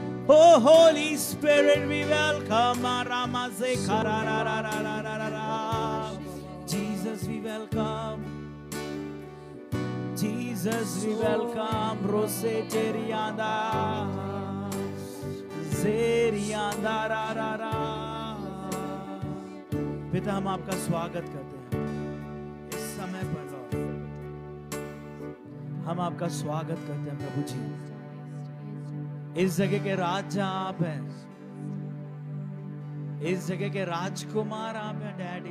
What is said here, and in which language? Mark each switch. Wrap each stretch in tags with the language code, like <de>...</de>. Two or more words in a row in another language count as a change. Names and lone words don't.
<en>Oh Holy Spirit, we welcome. Jesus, we welcome. Jesus, we welcome. Rose Terianda, Zerianda ra ra ra.</en> <hi>पिता, हम आपका स्वागत करते हैं इस समय पर लॉर्ड। हम आपका स्वागत करते हैं प्रभु जी। इस जगह के राजा आप हैं, इस जगह के राजकुमार आप हैं डैडी।</hi>